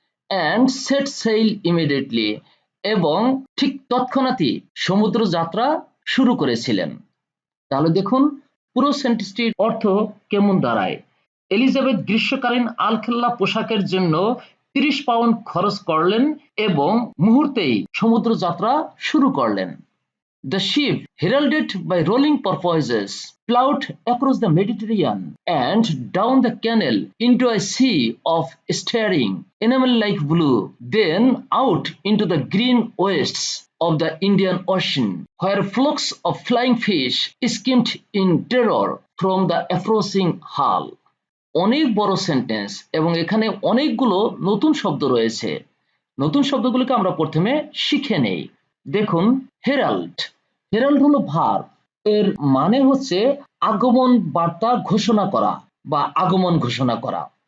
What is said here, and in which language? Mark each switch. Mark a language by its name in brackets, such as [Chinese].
[English] and set sail immediately, [Bangla] এবং ঠিক তৎক্ষণাৎই সমুদ্র যাত্রা শুরু করেছিলেন। তাহলে দেখুন পুরো সেন্টেন্সটির অর্থ কেমন দাঁড়ায়। এলিজাবেথ গ্রীষ্মকালীন আলখাল্লা পোশাকের জন্য 30 পাউন্ড খরচ করলেন এবং মুহূর্তেই সমুদ্র যাত্রা শুরু করলেন। [English] The ship, heralded by rolling porpoises, plowed across the Mediterranean and down the canal into a sea of staring, enamel-like blue, then out into the green wastes of the Indian Ocean, where flocks of flying fish skimmed in terror from the approaching hull. [Bangla] অনেক বড় sentence এবং এখানে অনেকগুলো নতুন শব্দ রয়েছে। নতুন শব্দগুলোকে আমরা প্রথমে শিখে নেই। দেখুন হেরাল্ড, হেরাল্ড হলো ভার্ব, এর মানে হচ্ছে আগমন বার্তা ঘোষণা করা বা আগমন ঘোষণা করা।